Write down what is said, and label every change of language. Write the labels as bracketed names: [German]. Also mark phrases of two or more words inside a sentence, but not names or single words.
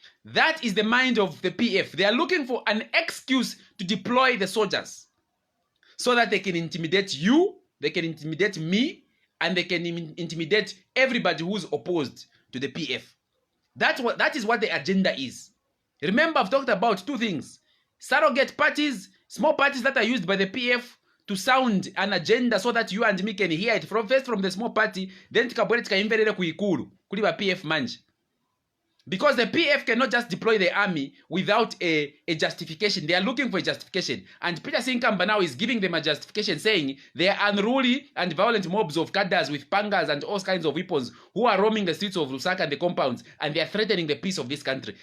[English] That is the mind of the PF. They are looking for an excuse to deploy the soldiers so that they can intimidate you, they can intimidate me, and they can intimidate everybody who's opposed to the PF. That is what the agenda is. Remember, I've talked about two things. Surrogate parties, small parties that are used by the PF to sound an agenda so that you and me can hear it first from the small party, then [Nyanja] tikabwere tikaimverere kuikulu kuli ba PF manje. [English] Because the PF cannot just deploy the army without a justification. They are looking for a justification. And Peter Sinkamba now is giving them a justification, saying they are unruly and violent mobs of cadres with pangas and all kinds of weapons who are roaming the streets of Lusaka and the compounds, and they are threatening the peace of this country.